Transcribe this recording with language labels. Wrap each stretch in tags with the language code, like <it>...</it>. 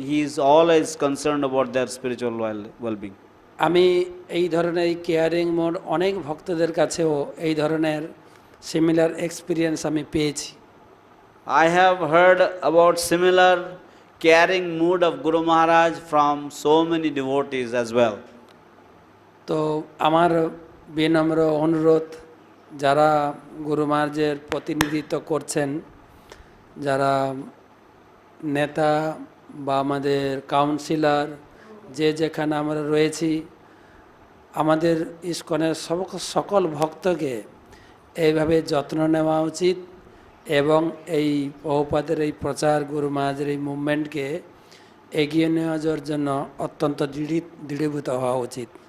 <en>He is always concerned about their spiritual well-being.</en> <bn>আমি এই ধরনের কেয়ারিং মোড অনেক ভক্তদের কাছেও এই ধরনের</bn> <en>similar experience</en> <bn>আমি পেয়েছি।</bn> <en>I have heard about similar caring mood of Guru Maharaj from so many devotees as well.</en> <bn>তো আমার বিনম্র অনুরোধ, যারা গুরু মহারাজের প্রতিনিধিত্ব করছেন, যারা নেতা বা আমাদের কাউন্সিলর, যে যেখানে আমরা রয়েছি, আমাদের ইস্কনের সকল ভক্তকে এইভাবে যত্ন নেওয়া উচিত এবং এই প্রভুপাদের এই প্রচার, গুরু মহারাজের এই মুভমেন্টকে এগিয়ে নেওয়া যাওয়ার জন্য অত্যন্ত দৃঢ়ীভূত হওয়া উচিত।</bn>